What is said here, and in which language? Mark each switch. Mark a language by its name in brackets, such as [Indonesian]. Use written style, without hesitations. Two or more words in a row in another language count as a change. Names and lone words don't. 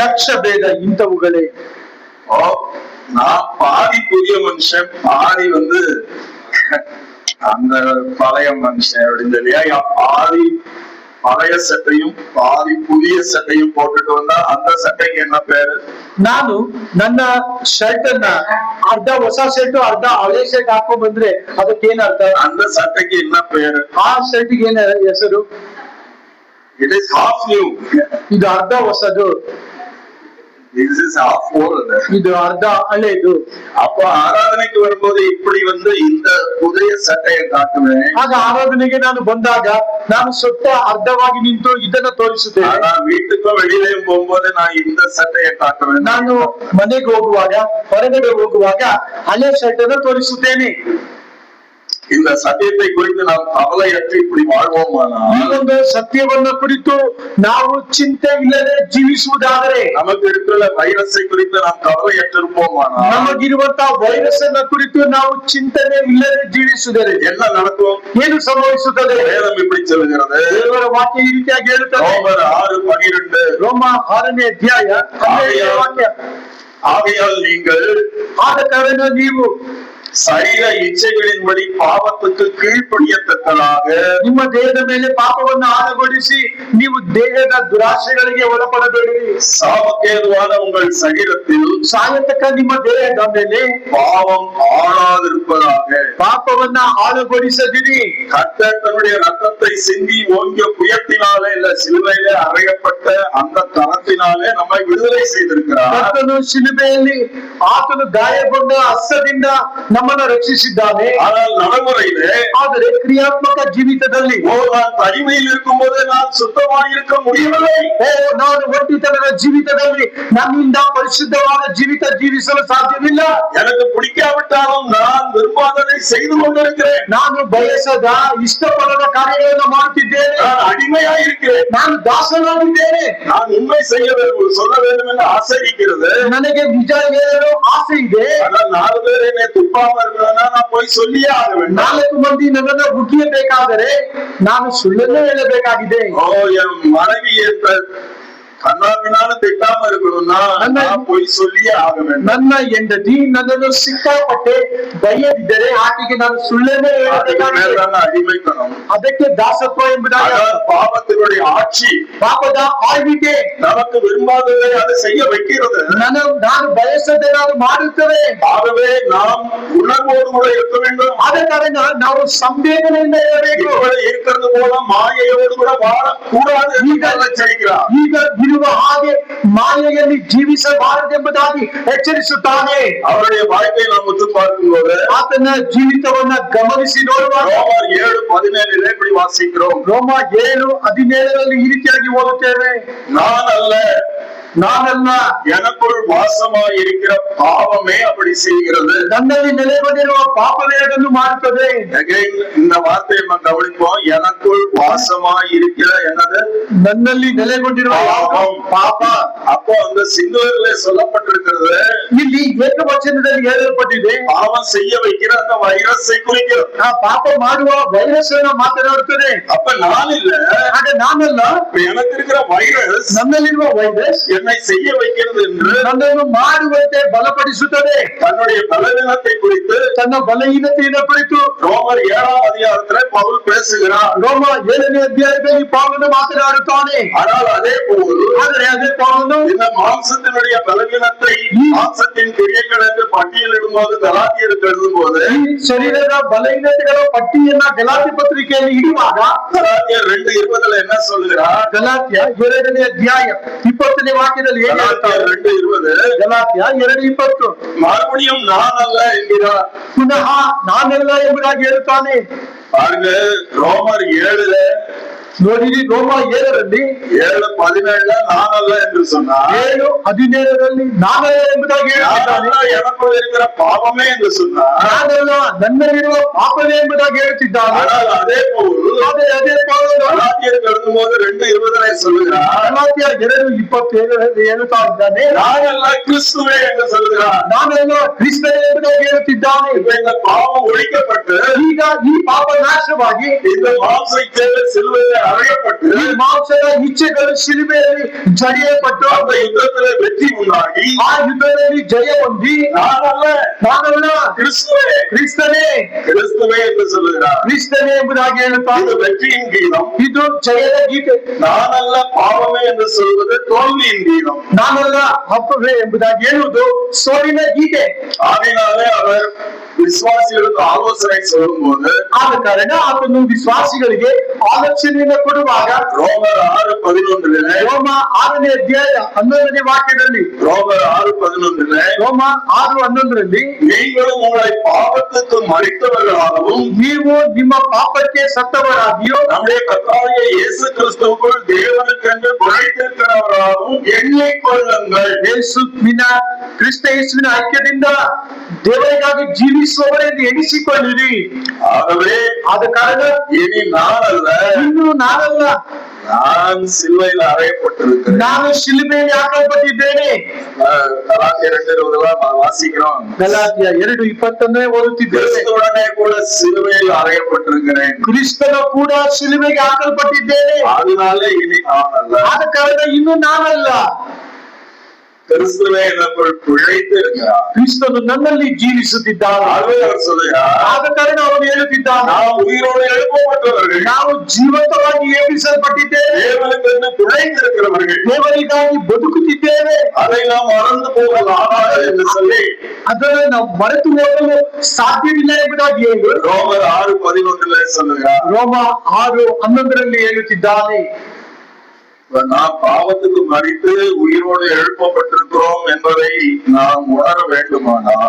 [Kannada] ಕಕ್ಷಭೇದ ಇಂಥವುಗಳೇ. [Tamil] நான் பாதி புதிய மனுஷன், பாதி அந்த பழைய மனுஷன் அப்படின்னு சொல்லியா, பாதி பழைய சட்டையும் பாதி புதிய சட்டையும் போட்டுட்டு வந்தா அந்த சட்டைக்கு என்ன பேரு? [Kannada] ನಾನು ನನ್ನ ಶರ್ಟ್ ಅನ್ನ ಅರ್ಧ ಹೊಸ ಶರ್ಟ್ ಅರ್ಧ ಹಳೆ ಶರ್ಟ್ ಹಾಕೊಂಡ್ ಬಂದ್ರೆ ಅದಕ್ಕೇನ್ ಅರ್ಥ? [Tamil] அந்த சட்டைக்கு என்ன பேரு? [Kannada] ಆ ಶರ್ಟ್ ಏನ ಹೆಸರು? [English] it is half new. [Kannada] ಇದು ಅರ್ಧ ಹೊಸದು, [English] this is half old. [Kannada] ಇದು ಅರ್ಧ ಹಳೆದು. [Tamil] அப்ப ஆராதனைக்கு வரும்போது இப்படி இந்த புதிய சட்டையை காட்டுவேன். [Kannada] ಆಗ ಆರಾಧನೆಗೆ ನಾನು ಬಂದಾಗ ನಾನು ಸೊಟ್ಟ ಅರ್ಧವಾಗಿ ನಿಂತು ಇದನ್ನ ತೋರಿಸುತ್ತೇನೆ. [Tamil] ஆனா வீட்டுக்கோ வெளியிலேயும் போகும்போது நான் இந்த சட்டையை காட்டுவேன். [Kannada] ನಾನು ಮನೆಗೆ ಹೋಗುವಾಗ, ಹೊರಗಡೆ ಹೋಗುವಾಗ ಹಳೆ ಶರ್ಟ್ ಅನ್ನ ತೋರಿಸುತ್ತೇನೆ. [Tamil] இந்த சத்தியத்தை குறித்து நாம் கவலையற்று இப்படி வாழ்வோமானா, [Kannada] ಈ ಒಂದು ಸತ್ಯವನ್ನ ಕುರಿತು ನಾವು ಚಿಂತೆ ಇಲ್ಲದೆ ಜೀವಿಸುವುದಾದರೆ, [Tamil] நமக்கு இருக்கிற வைரஸை குறித்து நாம் கவலையற்று இருப்போமானா, [Kannada] ನಮಗಿರುವಂತಹ ವೈರಸ್ ಅನ್ನ ಕುರಿತು ನಾವು ಚಿಂತನೆ ಇಲ್ಲದೆ ಜೀವಿಸುವುದರೆ [Tamil] என்ன நடக்கும்? [Kannada] ಏನು ಸಂಭವಿಸುತ್ತದೆ? [Tamil] வேதம் இப்படி சொல்லுகிறது. [Kannada] ದೇವರ ವಾಕ್ಯ ಈ ರೀತಿಯಾಗಿ ಹೇಳುತ್ತದೆ. [Tamil] ரோமர் 6:12. [Kannada] ರೋಮ 6ನೇ ಅಧ್ಯಾಯ 12ನೇ ವಾಕ್ಯ. [Tamil] ஆகையால் நீங்கள் [Kannada] ಆದ ಕಾರಣ ನೀವು [Tamil] சரீர இச்சைகளின்படி பாவத்துக்கு கீழ்ப்படியத்தக்கதாக [Kannada] ನಿಮ್ಮ ದೇಹದ ಮೇಲೆ ಪಾಪವನ್ನು ಆಳಗೊಳಿಸಿ ನೀವು ದೇಹದ ದುರಾಶೆಗಳಿಗೆ ಒಳಪಡಬೇಡಿರಿ. [Tamil] சாபக்கேதுவான உங்கள் சரீரத்தில் [Kannada] ಸಾಯತಕ್ಕ ನಿಮ್ಮ ದೇಹದ ಮೇಲೆ [Tamil] பாவம் ஆளாதிருப்பதாக [Kannada] ಪಾಪವನ್ನ ಆಳಗೊಳಿಸದಿರಿ. [Tamil] கர்த்தர் தன்னுடைய ரத்தத்தை சிந்தி ஓங்கிய புயத்தினாலே இல்ல சிலுவையிலே அறையப்பட்ட அந்த தரத்தினாலே நம்மை விடுதலை செய்திருக்கிறார். [Kannada] ಕರ್ತನು ಶಿಲುಬೆಯಲ್ಲಿ ಆತನು ಗಾಯಗೊಂಡ ಹಸ್ತದಿಂದ ನಮ್ಮನ್ನು ರಕ್ಷಿಸಿದ್ದಾನೆ. [Tamil] ஆனால் நடைமுறையிலே, [Kannada] ಆದರೆ ಕ್ರಿಯಾತ್ಮಕ ಜೀವಿತದಲ್ಲಿ [Tamil] நான் தனிமையில் இருக்கும் போது நான் சுத்தமாயிருக்க முடியவில்லை. [Kannada] ನಾನು ಒಂಟಿತನದ ಜೀವಿತದಲ್ಲಿ ನನ್ನಿಂದ ಪರಿಶುದ್ಧವಾದ ಜೀವಿತ ಜೀವಿಸಲು ಸಾಧ್ಯವಿಲ್ಲ. [Tamil] எனக்கு பிடிக்காவிட்டாலும் நான் விரும்பாததை செய்து கொண்டிருக்கிறேன். [Kannada] ನಾನು ಬಯಸದ ಇಷ್ಟಪಡದ ಕಾರ್ಯಗಳನ್ನು ಮಾಡುತ್ತಿದ್ದೇನೆ. [Tamil] நான் அடிமையாயிருக்கிறேன். [Kannada] ನಾನು ದಾಸನಾಗಿದ್ದೇನೆ. [Tamil] நான் உண்மை சொல்ல வேண்டும் என்று ஆசைக்கிறது. [Kannada] ನನಗೆ ನಿಜ ಹೇಳಲು ಆಸೆ ಇದೆ. [Tamil] ஆனால் 4 பேர் என்னை துப்பாம இருக்கணும்னா நான் போய் சொல்லியே ஆக வேண்டும். [Kannada] 4 ಮಂದಿ ನನ್ನನ್ನು ಮುಗಿಯಬೇಕಾದರೆ ನಾನು ಸುಳ್ಳನ್ನೇ ಹೇಳಬೇಕಾಗಿದೆ. [Tamil] என் மனைவி கண்ணாபின்னாலும் திட்டாம இருக்கணும்னா நான் பொய் சொல்லியே ஆக வேண்டும். [Kannada] ನನ್ನ ಹೆಂಡತಿ ನನ್ನನ್ನು ಸಿಕ್ಕಾಪಟ್ಟೆ ಬೈಯದಿದ್ದರೆ ಆಕೆಗೆ ನಾನು ಸುಳ್ಳನ್ನೇ [Tamil] மேலான அடிமைத்தனம், [Kannada] ಅದಕ್ಕೆ ದಾಸತ್ವ ಎಂಬುದಾಗಿ [Tamil] அதான் பாவத்தினுடைய ஆட்சி. [Kannada] ಪಾಪದ ಆಳ್ವಿಕೆ [Tamil] நமக்கு விரும்பாததை அதை செய்ய வைக்கிறது. [Kannada] ನಾನು ಬಯಸದೆ ನಾನು ಮಾಡುತ್ತೇವೆ. [Tamil] ஆகவே நாம் உணர்வோடு கூட இருக்க வேண்டும். [Kannada] ಆದ ಕಾರಣ ನಾವು ಸಂವೇದನೆಯಿಂದ ಇರಬೇಕು. [Tamil] இருக்கிறது போல மாயையோடு கூட வாழக்கூடாது எச்சரிக்கிறார். [Kannada] ಈಗ ಇರುವ ಹಾಗೆ ಮಾಯೆಯಲ್ಲಿ ಜೀವಿಸಬಾರದೆಂಬುದಾಗಿ ಎಚ್ಚರಿಸುತ್ತಾನೆ. [Tamil] அவருடைய வாழ்க்கையை நாம் முத்து பார்க்கும்போது [Kannada] ಆತನ ಜೀವಿತವನ್ನ ಗಮನಿಸಿ ನೋಡುವಾಗ [Tamil] ரோமர் 7:17 இப்படி வாசிக்கிறோம். [Kannada] ರೋಮ 7:17 ಈ ರೀತಿಯಾಗಿ ಓದುತ್ತೇವೆ. ನಾನಲ್ಲ [Tamil] எனக்குள் வாசமாய் இருக்கிற பாவமே அப்படி செய்கிறது. [Kannada] ನನ್ನಲ್ಲಿ ನೆಲೆಗೊಂಡಿರುವ ಪಾಪವೇ ಅದನ್ನು ಮಾಡುತ್ತದೆ. [Tamil] இந்த வார்த்தையை நம்ம கவனிப்போம். எனக்குள் வாசமாய் இருக்கிற என்னது? [Kannada] ನನ್ನಲ್ಲಿ ನೆಲೆಗೊಂಡಿರುವ ಪಾಪ. [Tamil] அப்போ அந்த சிங்குலர்ல சொல்லப்பட்டிருக்கிறது. [Kannada] ಇಲ್ಲಿ ಏಕವಚನದಲ್ಲಿ ಹೇಳಲ್ಪಟ್ಟಿದೆ. [Tamil] பாவம் செய்ய வைக்கிற அந்த வைரஸை குறிக்கிறது. [Kannada] ಪಾಪ ಮಾಡುವ ವೈರಸ್ ಅನ್ನು ಮಾತನಾಡುತ್ತದೆ. [Tamil] அப்ப நான் இல்ல, [Kannada] ಆಗ ನಾನಲ್ಲ, [Tamil] எனக்கு இருக்கிற வைரஸ், [Kannada] ನನ್ನಲ್ಲಿರುವ ವೈರಸ್ [Tamil] என்னை செய்ய வைக்கிறது என்று [Kannada] ನನ್ನನ್ನು ಮಾಡುವಂತೆ ಬಲಪಡಿಸುತ್ತದೆ. [Tamil] தன்னுடைய பலவீனத்தை குறித்து, [Kannada] ತನ್ನ ಬಲಹೀನತೆಯನ್ನು ಕುರಿತು [Tamil] ரோமர் 7:அதிகாரத்தில் பவுல் பேசுகிறார். [Kannada] ರೋಮ 7ನೇ ಅಧ್ಯಾಯದಲ್ಲಿ ಪೌಲನು ಮಾತನಾಡುತ್ತಾನೆ. [Tamil] ஆனால் அதே போல் [Kannada] ಅದೇ ಪೌಲನು [Tamil] இந்த மாம்சத்தினுடைய பலவீனத்தை மாம்சத்தின் கிரியைகள் என்று பட்டியலிடும் போது கலாத்தியருக்கு எழுதும் போது [Kannada] ಶರೀರದ ಬಲಹೀನತೆಗಳ ಪಟ್ಟಿಯನ್ನ ಗಲಾತ್ಯ ಪತ್ರಿಕೆಯಲ್ಲಿ ಇಡುವಾಗ [Tamil] கலாத்தியர் 2:20 என்ன சொல்லுகிறார்? [Kannada] ಗಲಾತ್ಯ 2ನೇ ಅಧ್ಯಾಯ 20ನೇ ವಾಕ್ಯದಲ್ಲಿ ಏನು ಹೇಳ್ತಾರೆ? 2:20 ಗಲಾತ್ಯ 2:20 [Tamil] மறுபடியும் நான் அல்ல என்கிறார். [Kannada] ಪುನಃ ನಾನೆಲ್ಲ ಎಂಬುದಾಗಿ ಹೇಳುತ್ತಾನೆ. [Tamil] பாருங்க, ரோமர் 7 [Kannada] ನೋಡಿರಿ, ರೋಮ 7ರಲ್ಲಿ [Tamil] 7:17 [Kannada] ನಾನಲ್ಲ ಎಂದು [Tamil] சொன்னார். [Kannada] 7:17 ನಾನಲ್ಲ ಎಂಬುದಾಗಿ ಹೇಳುತ್ತಿದ್ದಾನೆ. [Tamil] எனக்குள் இருக்கிற பாவமே என்று சொன்னார். [Kannada] ನಾನಲ್ಲ, ನನ್ನಲ್ಲಿರುವ ಪಾಪವೇ ಎಂಬುದಾಗಿ ಹೇಳುತ್ತಿದ್ದಾನೆ. [Tamil] அதே போல் [Kannada] ಅದೇ ಪೌಲನು [Tamil] கலாத்தியருக்கு எழுதும்போது 2:20 சொல்லுகிறார். [Kannada] ಗಲಾತ್ಯ 2:27 ಹೇಳುತ್ತಾ ಇದ್ದಾನೆ. [Tamil] நானல்ல கிறிஸ்துவே என்று சொல்லுகிறார். [Kannada] ನಾನೆಲ್ಲ ಕ್ರಿಸ್ತನೇ ಎಂಬುದಾಗಿ ಹೇಳುತ್ತಿದ್ದಾನೆ. [Tamil] இந்த பாவம் ஒழிக்கப்பட்டு [Kannada] ಈಗ ಈ ಪಾಪ ನಾಶವಾಗಿ [Tamil] இந்த மாம்ச சிலுவையில் அறையப்பட்டு [Kannada] ಈ ಮಾಂಸದ ಇಚ್ಛೆಗಳು ಶಿಲುಬೆಯಲ್ಲಿ ಜಡಿಯಲ್ಪಟ್ಟು [Tamil] அந்த யுத்தத்திலே வெற்றி உண்டாகி [Kannada] ಆ ಯುದ್ಧದಲ್ಲಿ ಜಯ ಹೊಂದಿ ನಾನಲ್ಲ [Tamil] கிறிஸ்துவே கிறிஸ்துவே என்று சொல்லுகிறார். [Kannada] ಕ್ರಿಸ್ತನೇ ಎಂಬುದಾಗಿ ಹೇಳುತ್ತಾನೆ. [Tamil] இது வெற்றியின் கீதம், [Kannada] ಇದು ಜಯದ ಗೀತೆ. [Tamil] நானல்ல பாவமே என்று சொல்வது தோல்வியின் கீதம். [Kannada] ನಾನಲ್ಲ ಹಬ್ಬವೇ ಎಂಬುದಾಗಿ ಹೇಳುವುದು ಸೋಲಿನ ಗೀತೆ. [Tamil] ஆகையினாலே அவர் விசுவாசிகளுக்கு ஆலோசனை சொல்லும் போது [Kannada] ಆದ ಕಾರಣ ಆತನು ವಿಶ್ವಾಸಿಗಳಿಗೆ ಆಲೋಚನೆಯನ್ನು ಕೊಡುವಾಗ [Tamil] ரோமர் 6:11 [Kannada] ರೋಮ 6ನೇ ಅಧ್ಯಾಯ 11ನೇ ವಾಕ್ಯದಲ್ಲಿ [Tamil] ரோமர் 6:11 [Kannada] ರೋಮ 6:11 [Tamil] நீங்களும் உங்களை பாவத்துக்கு மரித்தவர்களாகவும் [Kannada] ನೀವು ನಿಮ್ಮ ಪಾಪಕ್ಕೆ ಸತ್ತವರಾಗಿಯೋ [Tamil] நம்முடைய கர்த்தராகிய இயேசு கிறிஸ்துவுக்குள் தேவனுக்கென்று பிழைத்திருக்கிறவர்களாகவும் எண்ணிக்கொள்ளுங்கள். [Kannada] ಕ್ರಿಸ್ತ ಯೇಸುವಿನ ಐಕ್ಯದಿಂದ ದೇವರಿಗಾಗಿ ಜೀವಿಸುವವರೆಂದು ಎಣಿಸಿಕೊಳ್ಳಿರಿ. [Tamil] ஆகவே [Kannada] ಆದ ಕಾರಣ [Tamil] இனி நான் அல்ல, [Kannada] ಇನ್ನು ನಾನಲ್ಲ, [Tamil] நான் சிலுவையில் அறையப்பட்டிருக்கிறேன். [Kannada] ನಾನು ಶಿಲುಬೆಯಲ್ಲಿ ಹಾಕಲ್ಪಟ್ಟಿದ್ದೇನೆ. [Tamil] கலாத்தியர் 2:20 வாசிக்கிறோம். [Kannada] ಗಲಾತ್ಯ 2:20 ಓದುತ್ತಿದ್ದೇವೆ. [Tamil] கிறிஸ்துவுடனே கூட சிலுவையில் அறையப்பட்டிருக்கிறேன். [Kannada] ಕ್ರಿಸ್ತನ ಕೂಡ ಶಿಲುಬೆಗೆ ಹಾಕಲ್ಪಟ್ಟಿದ್ದೇನೆ. [Tamil] அதனாலே இனி நான் அல்ல, [Kannada] ಆದ ಕಾರಣ ಇನ್ನು ನಾನಲ್ಲ, [Tamil] கிறிஸ்துவே எனக்குள் பிழைத்திருக்கிறார். [Kannada] ಕ್ರಿಸ್ತನು ನನ್ನಲ್ಲಿ ಜೀವಿಸುತ್ತಿದ್ದಾನೆ. [Tamil] அவர் சொல்லுகிறார், [Kannada] ಆದ ಕಾರಣ ಅವನು ಹೇಳುತ್ತಿದ್ದಾನೆ, [Tamil] நாம் உயிரோடு எழுப்பப்பட்டவர்கள், [Kannada] ನಾವು ಜೀವಂತವಾಗಿ ಎಬ್ಬಿಸಲ್ಪಟ್ಟಿದ್ದೇವೆ, [Tamil] தேவனுக்கென்று பிழைத்திருக்கிறவர்கள், [Kannada] ದೇವರಿಗಾಗಿ ಬದುಕುತ್ತಿದ್ದೇವೆ. [Tamil] அதை நாம் மறந்து போகலாகாது என்று சொல்லி [Kannada] ಅದನ್ನು ನಾವು ಮರೆತು ಹೋಗಲು ಸಾಧ್ಯವಿಲ್ಲ ಎಂಬುದಾಗಿ ಹೇಳಿ [Tamil] ரோமர் 6:11 சொல்லுகிறார். [Kannada] ರೋಮ 6:11 ಹೇಳುತ್ತಿದ್ದಾನೆ. [Tamil] நாம் பாவத்துக்கு மரித்து உயிரோடு எழுப்பப்பட்டிருக்கிறோம் என்பதை நாம் உணர வேண்டுமானால்